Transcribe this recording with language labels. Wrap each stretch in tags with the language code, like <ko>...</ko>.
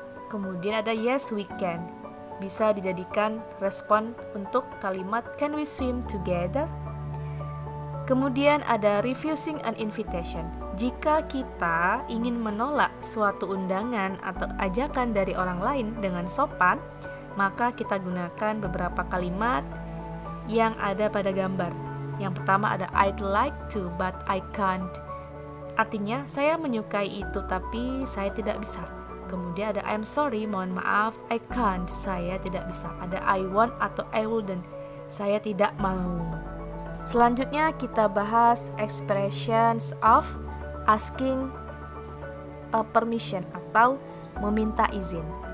<id>Kemudian ada</id> <en>yes, we can.</en> <id>Bisa dijadikan respon untuk kalimat</id> <en>can we swim together?</en> <id>Kemudian ada</id> <en>refusing an invitation.</en> <id>Jika kita ingin menolak suatu undangan atau ajakan dari orang lain dengan sopan, maka kita gunakan beberapa kalimat yang ada pada gambar. Yang pertama ada</id> <en>I'd like to but I can't.</en> <id>Artinya saya menyukai itu tapi saya tidak bisa. Kemudian ada</id> <en>I'm sorry,</en> <id>mohon maaf,</id> <en>I can't,</en> <id>saya tidak bisa. Ada</id> <en>I want</en> <id>atau</id> <en>I wouldn't,</en> <id>saya tidak mau. Selanjutnya kita bahas</id> <en>expressions of asking a permission</en> <id>atau meminta izin.</id>